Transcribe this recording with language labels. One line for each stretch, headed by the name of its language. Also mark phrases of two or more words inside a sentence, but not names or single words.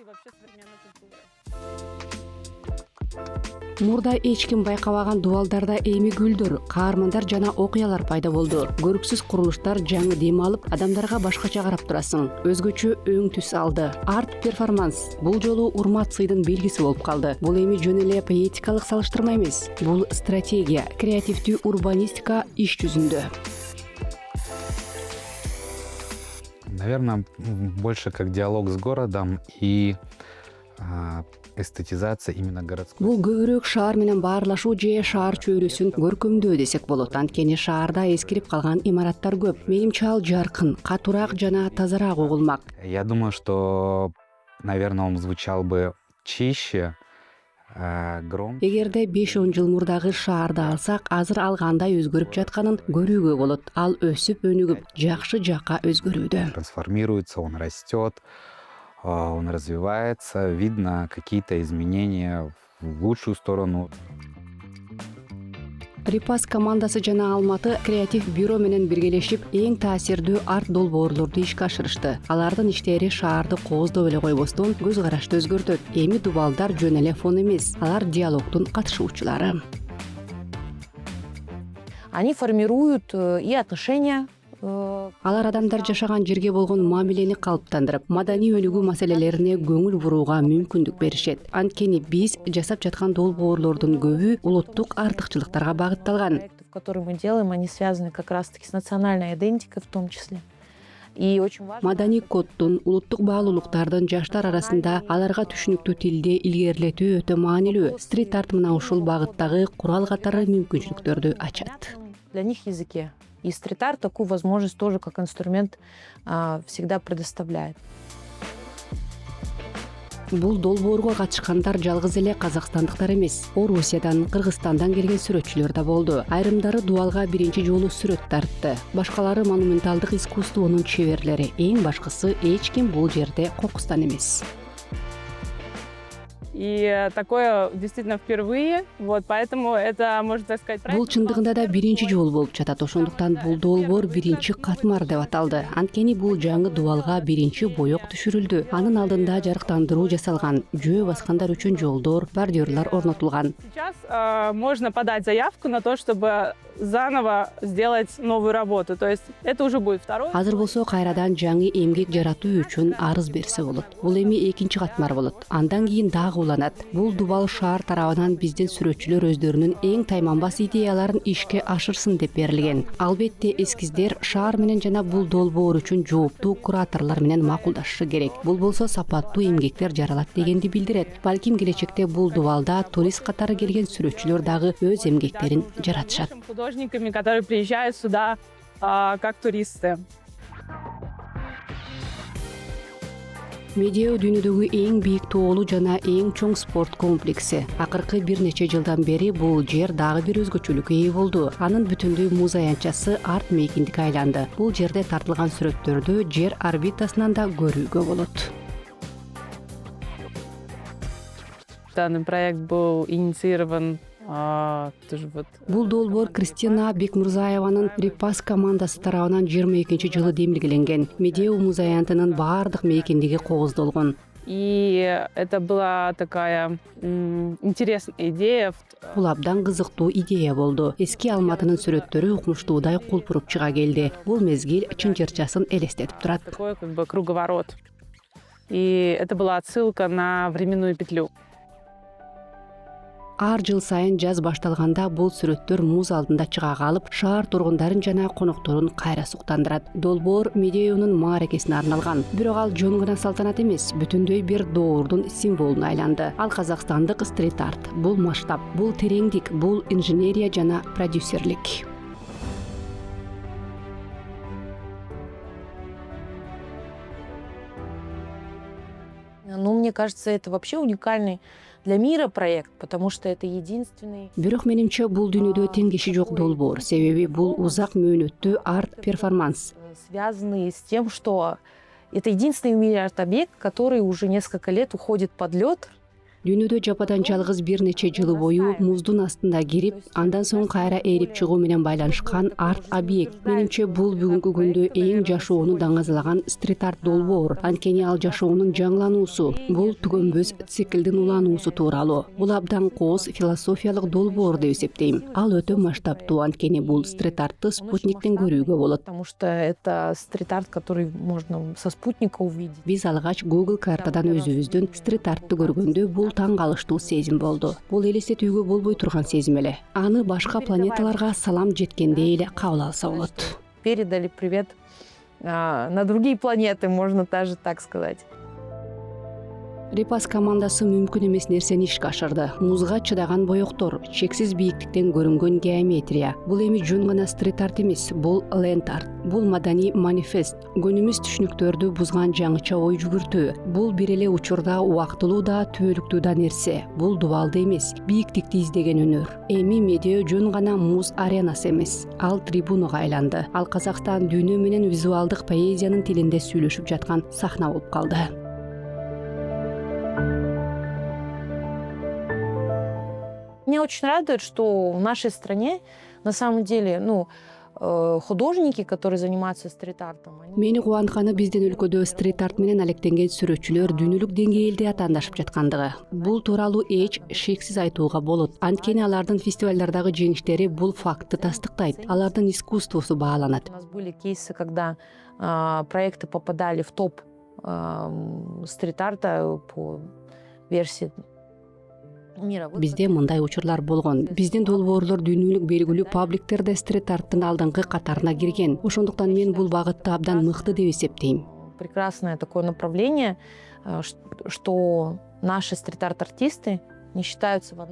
Kyrgyz: Мурда эч ким байкабаган дубалдарда эми гүлдөр, каармандар жана окуялар пайда болду. Көрүксүз курулуштар жаңы дем алып, адамдарга башкача карап турасың. Өзгөчө өң түс алды. Арт перформанс бул жолу урмат сыйдын белгиси болуп калды. Бул эми жөн эле поэтикалык салыштырма эмес. Бул стратегия, креативдүү урбанистика иш жүзүндө.
Russian: Наверное, больше как диалог с городом и эстетизация именно городской.
Kyrgyz: Бул көбүрөөк шаар менен баарлашуу же шаар чөйрөсүн көркөмдөө десек болот. Анткени шаарда эскирип калган имараттар көп. Менимче ал жаркын, катуураак жана тазараак угулмак.
Russian: Я думаю, что, наверное, он звучал бы чище, громче.
Kyrgyz: Эгерде 5-10 жыл мурдагы шаарды алсак, азыр ал кандай өзгөрүп жатканын көрүүгө болот. Ал өсүп, өнүгүп, жакшы жакка өзгөрүүдө.
Russian: Трансформируется, он растет, он развивается, видно какие-то изменения в лучшую сторону.
Kyrgyz: Рипас командасы жана Алматы креатив бюро менен биргелешип, эң таасирдүү арт долбоорлорду ишке ашырышты. Алардын иштери шаарды кооздоп эле койбостон көз карашты өзгөртөт. Эми дубалдар жөн эле фон эмес, алар диалогдун катышуучулары.
Russian: Они формируют и отношения.
Kyrgyz: Алар адамдар жашаган жерге болгон мамилени калыптандырып, маданий өнүгүү маселелерине көңүл бурууга мүмкүндүк беришет. Анткени биз жасап жаткан долбоорлордун көбү улуттук артыкчылыктарга багытталган.
Russian: Которые мы делаем, они связаны как раз-таки с национальной идентикой в том числе. И очень важно.
Kyrgyz: Маданий коддун, улуттук баалуулуктардын жаштар арасында аларга түшүнүктүү тилде илгерилетүү өтө маанилүү. Стрит-арт мына ушул багыттагы курал катары мүмкүнчүлүктөрдү ачат.
Russian: Для них языке. И стрит-арт такую возможность тоже как инструмент всегда предоставляет.
Kyrgyz: Бул долбоорго катышкандар жалгыз эле казакстандыктар эмес. Орусиядан, Кыргызстандан келген сүрөтчүлөр да болду. Айрымдары дубалга биринчи жолу сүрөт тартты. Башкалары монументалдык искусствонун чеберлери. Эң башкысы, эч ким бул жерде кокустан эмес.
Russian: И такое действительно впервые, вот, поэтому это, можно так сказать,
Kyrgyz: Бул чындыгында да биринчи жолу болуп жатат. Ошондуктан бул долбоор биринчи катмар деп аталды. Анткени бул жаңы дубалга биринчи боек түшүрүлдү. Анын алдында жарыктандыруу жасалган, жөө баскандар үчүн жолдор, бордюрлар орнотулган.
Russian: Сейчас можно подать заявку на то, чтобы заново сделать новую работу. То есть это уже будет второй.
Kyrgyz: Азыр болсо кайрадан жаңы эмгек жаратуу үчүн арыз берсе болот. Бул эми экинчи катмар болот. Андан кийин дагы уланат. Бул дубал шаар тарабынан биздин сүрөтчүлөр өздөрүнүн эң тайманбас идеяларын ишке ашырсын деп берилген. Албетте эскиздер шаар менен жана бул долбоор үчүн жооптуу кураторлор менен макулдашышы керек. Бул болсо сапаттуу эмгектер жаралат дегенди билдирет. Балким келечекте бул дубалда турист катары келген сүрөтчүлөр дагы өз эмгектерин жаратышат.
Russian: Художниками, которые приезжают сюда как туристы.
Kyrgyz: Медео дүйнөдөгү эң бийик тоолу жана эң чоң спорт комплекси. Акыркы бир нече жылдан бери бул жер дагы бир өзгөчөлүккө ээ болду. Анын бүтүндүү муз аянтчасы арт мейкиндикке айланды. Бул жерде тартылган сүрөттөрдү жер орбитасынан да көрүүгө болот.
Russian: Данный проект был инициирован
Kyrgyz: Бул долбоор Кристина Бекмурзаеванын Рипас командасы тарабынан 22-жылы демилгеленген. Медео муз аянтынын баардык мейкиндиги кооздолгон.
Russian: И это была такая интересная идея.
Kyrgyz: Бул абдан кызыктуу идея болду. Эски Алматынын сүрөттөрү укмуштуудай кулпуруп чыга келди. Бул мезгил чынчырчасын элестетип турат.
Russian: Такой как бы круговорот. И это была отсылка на временную петлю.
Kyrgyz: Ар жыл сайын жаз башталганда бул сүрөттөр муз алдында чыга калып, шаар тургундарын жана конокторун кайра суктандырат. Долбоор Медеонун мааракесине арналган. Бирок ал жөн гана салтанат эмес, бүтүндөй бир доордун символуна айланды. Ал казакстандык стрит-арт. Бул масштаб, бул тереңдик, бул инженерия жана продюсерлик.
Russian: Ну, мне кажется, это вообще уникальный для мира проект, потому что это единственный...
Kyrgyz: Бирок менимче бул дүйнөдө тең киши жок долбоор. Себеби бул узак мөөнөттүү арт-перформанс.
Russian: Связанный с тем, что это единственный в мире арт-объект, который уже несколько лет уходит под лед.
Kyrgyz: Дүйнөдө жападан жалгыз бир нече жыл бою муздун астында кирип, андан соң кайра эрип чыгуу менен байланышкан арт-объект. Менимче бул бүгүнкү күндө эң жашоону даңазалаган стрит-арт долбоор. Анткени ал жашоонун жаңылануусу, бул түгөнбөс циклдин улануусу тууралуу. Бул абдан кооз философиялык долбоор деп эсептейм. Ал өтө масштабтуу, анткени бул стрит-артты спутниктен көрүүгө болот.
Russian: Потому что это стрит-арт, который можно со спутника увидеть.
Kyrgyz: Биз алгач Google картадан өзүбүздүн стрит-артты көргөндө бул таң калыштуу сезим болду. Бул элестетүүгө болбой турган сезим эле. Аны башка планеталарга салам жеткендей эле кабыл алса болот.
Russian: Передали привет на другие планеты, можно даже так сказать.
Kyrgyz: Репас командасы мүмкүн эмес нерсени ишке ашырды. Музга чыдаган боектор, чексиз бийиктиктен көрүнгөн геометрия. Бул эми жөн гана стрит-арт эмес, бул ленд-арт. Бул маданий манифест, көнүмүз түшүнүктөрдү бузган жаңыча ой жүгүртүү. Бул бир эле учурда убактылуу да, түбөлүктүү да нерсе. Бул дубалды эмес, бийиктикти издеген өнөр. Эми Медео жөн гана муз аренасы эмес, ал трибунага айланды. Ал Казакстан дүйнө менен визуалдык поэзиянын тилинде сүйлөшүп жаткан сахна болуп калды.
Russian: Меня очень радует, что в нашей стране на самом деле, художники, которые занимаются стрит-артом.
Kyrgyz: Мени кубантканы биздин өлкөдө стрит-арт менен алектенген сүрөтчүлөр дүйнөлүк деңгээлде атаандашып жаткандыгы. Бул тууралуу эч шексиз айтууга болот. Анткени алардын фестивалдардагы жеңиштери бул фактты тастыктайт. Алардын искусствосу бааланат.
Russian: У нас были кейсы, когда проекты попадали в топ стрит-арта по версии мира.
Kyrgyz: Бизде мындай учурлар болгон. Биздин долбоорлор дүйнөлүк белгилүү пабликтерде стрит-арттын алдыңкы катарына кирген. Ошондуктан мен бул багытты абдан мыкты деп эсептейм.
Russian: Прекрасное такое направление, что наши стрит-арт-артисты не считаются вандалами.